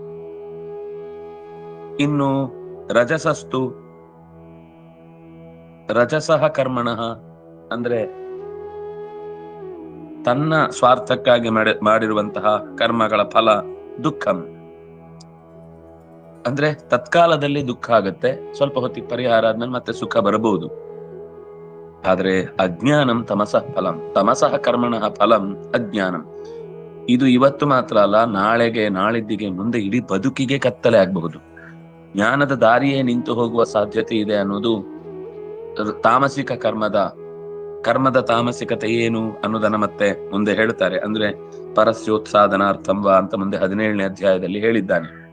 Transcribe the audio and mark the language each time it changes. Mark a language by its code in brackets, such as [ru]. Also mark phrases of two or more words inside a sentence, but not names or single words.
[kn] ಇನ್ನು [sa] ರಜಸಸ್ತು ರಜಸಃ ಕರ್ಮಣಃ [kn] ಅಂದ್ರೆ ತನ್ನ ಸ್ವಾರ್ಥಕ್ಕಾಗಿ ಮಾಡಿರುವಂತಹ ಕರ್ಮಗಳ ಫಲ ದುಃಖಂ. ಅಂದ್ರೆ ತತ್ಕಾಲದಲ್ಲಿ ದುಃಖ ಆಗತ್ತೆ, ಸ್ವಲ್ಪ ಹೊತ್ತಿಗೆ ಪರಿಹಾರ ಆದ್ಮೇಲೆ ಮತ್ತೆ ಸುಖ ಬರಬಹುದು. [sa] ಆದ್ರೆ ಅಜ್ಞಾನಂ ತಮಸಃ ಫಲಂ. ತಮಸಃ ಕರ್ಮಣಃ ಫಲಂ ಅಜ್ಞಾನಂ. [kn] ಇದು ಇವತ್ತು ಮಾತ್ರ ಅಲ್ಲ, ನಾಳೆಗೆ, ನಾಳಿದ್ದಿಗೆ, ಮುಂದೆ ಇಡೀ ಬದುಕಿಗೆ ಕತ್ತಲೆ ಆಗಬಹುದು. ಜ್ಞಾನದ ದಾರಿಯೇ ನಿಂತು ಹೋಗುವ ಸಾಧ್ಯತೆ ಇದೆ ಅನ್ನೋದು ತಾಮಸಿಕ ಕರ್ಮದ ತಾಮಸಿಕತೆ ಏನು ಅನ್ನೋದನ್ನ ಮತ್ತೆ ಮುಂದೆ ಹೇಳ್ತಾರೆ. ಅಂದ್ರೆ ಪರಸ್ಯೋತ್ಸಾದನಾರ್ಥಂವ ಅಂತ ಮುಂದೆ 17ನೇ ಅಧ್ಯಾಯದಲ್ಲಿ ಹೇಳಿದ್ದಾನೆ.